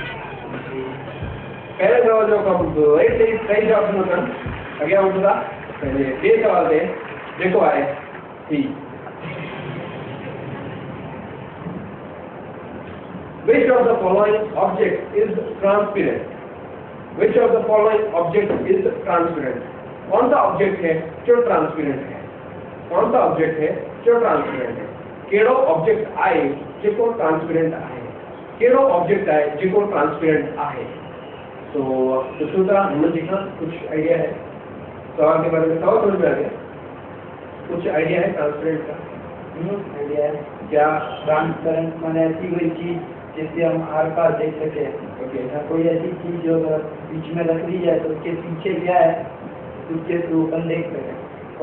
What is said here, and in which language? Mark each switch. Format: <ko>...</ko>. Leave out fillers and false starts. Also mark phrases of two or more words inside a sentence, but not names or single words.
<hi>पहले सवाल जो कंप्लीट सही जवाब सुनकर आगे होगा। पहले ये सवाल थे, देखो आए सी।</hi> <en>Which of the following object is transparent? Which of the following object is transparent?</en> <hi>कौन सा ऑब्जेक्ट है जो ट्रांसपेरेंट है? कौन सा ऑब्जेक्ट है जो ट्रांसपेरेंट है?</hi> <sd>केड़ो ऑब्जेक्ट आए जेको ट्रांसपेरेंट आहे? केड़ो ऑब्जेक्ट आए जेको ट्रांसपेरेंट आहे?</sd> <hi>तो सुष्मिता, हेमंत जी का कुछ आइडिया है सवाल के बारे में? सवाल समझ में आ गया? कुछ आइडिया है ट्रांसपेरेंट का? आइडिया है क्या? ट्रांसपेरेंट माने ऐसी कोई चीज जिससे हम आर पार देख सके। ओके, कोई ऐसी चीज जो बीच में रख दी जाए तो उसके पीछे क्या है उसके थ्रू अपन देख सके।</hi>